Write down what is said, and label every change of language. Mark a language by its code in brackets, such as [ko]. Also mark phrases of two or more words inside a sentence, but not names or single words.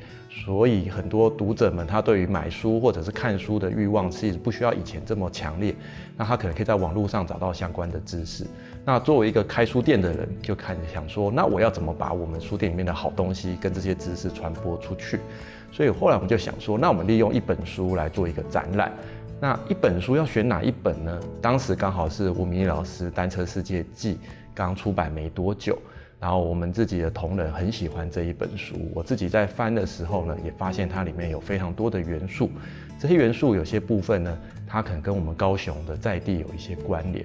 [zh] 所以很多讀者們，他對於買書或者是看書的慾望，其實不需要以前這麼強烈。那他可能可以在網絡上找到相關的知識。那作為一個開書店的人，就開始想說，那我要怎麼把我們書店裡面的好東西跟這些知識傳播出去？所以後來我們就想說，那我們利用一本書來做一個展覽。那一本书要选哪一本呢？当时刚好是吴明益老师《单车世界记》刚出版没多久，然后我们自己的同仁很喜欢这一本书。我自己在翻的时候呢，也发现它里面有非常多的元素。这些元素有些部分呢，它可能跟我们高雄的在地有一些关联。